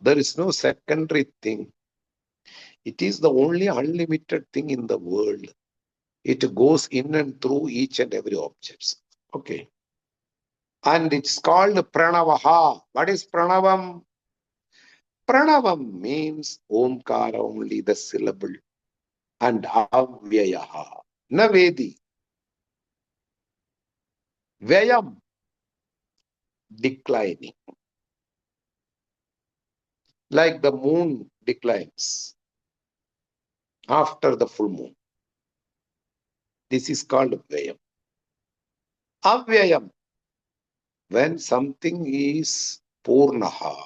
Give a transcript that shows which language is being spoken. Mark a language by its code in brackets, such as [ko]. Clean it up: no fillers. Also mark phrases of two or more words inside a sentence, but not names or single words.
[en] There is no secondary thing. It is the only unlimited thing in the world. It goes in and through each and every object. Okay. And it's called Pranavaha. What is Pranavam? Pranavam means Omkara, only the syllable. [sa] And Avyayaha. Navedi. [en] Vyayam. Declining. Like the moon declines after the full moon. This is called [sa] Vyayam. Avyayam. [en] When something is Purnaha.